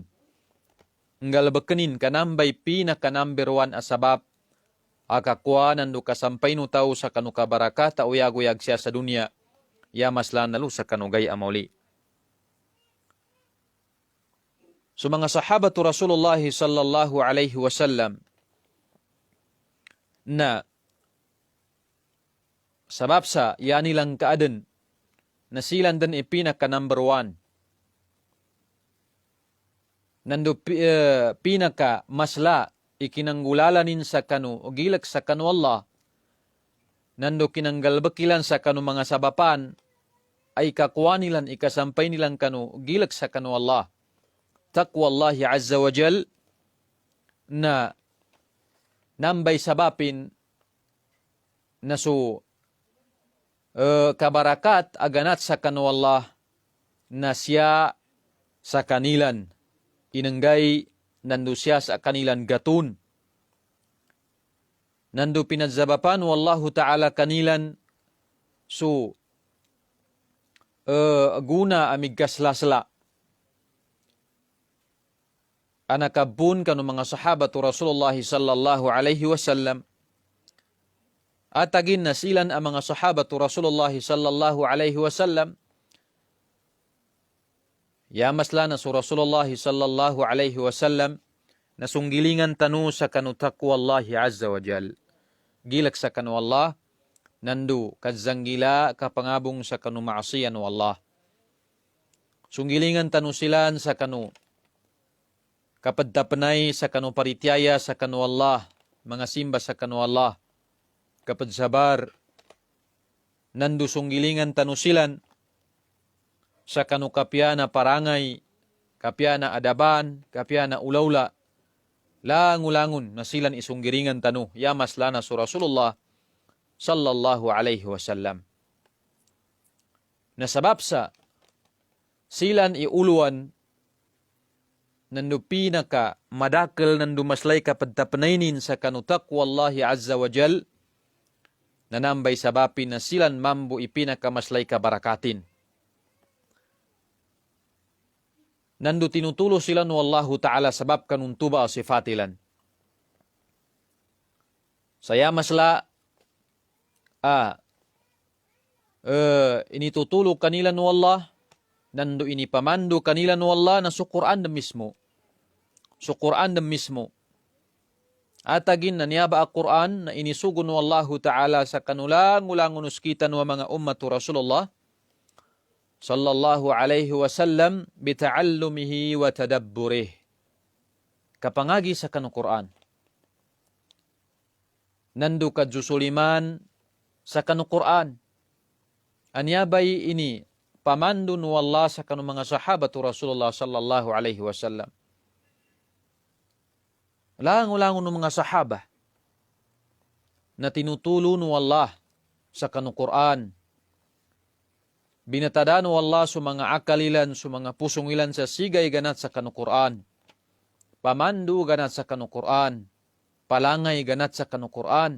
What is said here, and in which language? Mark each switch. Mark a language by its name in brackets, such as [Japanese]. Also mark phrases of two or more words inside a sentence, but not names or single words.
[Maguindanaon] Ngalbakanin kanambay pinaka-number 1 asabab akakwa nandu kasampay no tao sa kanu kabarakata o yag-uyag siya sa dunia ya maslan nalu sa kanugay amuli. So mga sahabatu [Arabic] رسول الله صلى الله عليه وسلم [Maguindanaon] na sabab sa yanilang kaadan na silan dan ipinaka number 1 nandu pinaka masla ikinanggulalanin sa kanu o gilak sa kanu Allah nandu kinanggalbakilan sa kanu mga sabapan ay kakuha nilan ikasampay nilang kanu o gilak sa kanu Allah [Arabic] تقوى الله عز وجل [Maguindanaon] na nambay sabapin na so kabarakat aganat sa kanu Allah na siya sa kanilan inanggay nandu siya sa kanilan gatun. Nandu pinadzabapan [Arabic] والله تعالى [Maguindanaon] kanilan so guna amigkaslasla. Anakabun kanu mga sahabatu [Arabic] رسول الله صلى الله عليه وسلم [Maguindanaon] atagin na silan ang mga sahabatu [Arabic] رسول الله صلى الله عليه وسلم [Maguindanaon] yamasla na su [Arabic] رسول الله صلى الله عليه وسلم [Maguindanaon] na sunggilingan tanu sa kanu [Arabic] تقوى الله عز وجل. [Maguindanaon] Gilak sa kanu Allah, nandu kadzanggila kapangabong sa kanu maasiyan wa Allah. Sunggilingan tanu silan sa kanu kapaddapanay sa kanu parityaya sa kanu Allah, mga simba sa kanu Allah. Kapadsabar, nandu sunggilingan tanu silan sa kanu kapyana parangay, kapyana adaban, kapyana ulawla, langulangon na silan isunggiringan tanu, yamas lana su [Arabic] رسول الله صلى الله عليه وسلم. [Maguindanaon] Nasabab sa silan iuluan nandu pinaka madakal nandu maslay kapadtapanaynin sa kanu [Arabic] تقوى الله عز وجل, [Maguindanaon] nanambay sabapin na silan mambu ipinaka maslay kabarakatin. Nandu tinutulo sila no [Arabic] الله تعالى [Maguindanaon] sabab kanun tuba sifatilan. Saya masla ini tutulog kanila no Allah, nandu ini pamandu kanila no Allah na sa Quran na mismo. Sa Quran na mismo. Atagin na niyaba ang Quran na inisugon [Arabic] والله تعالى [Maguindanaon] sa kanulang-ulangon uskitan wa mga [Arabic] أمة رسول الله صلى الله عليه وسلم بتعلمه وتدبره. [Maguindanaon] Kapangagi sa kanu Quran. Nandu ka jusuliman sa kanu Quran. Anyabay ini pamandun wallah sa kanu mga sahabatu Rasulullah sallallahu alaihi wasallam. Langulangon ng mga sahaba na tinutulo no Allah sa kanu Quran. Binatadaan no Allah sa mga akalilan, sa mga pusungilan sa sigay ganat sa kanu Quran. Pamandu ganat sa kanu Quran. Palangay ganat sa kanu Quran.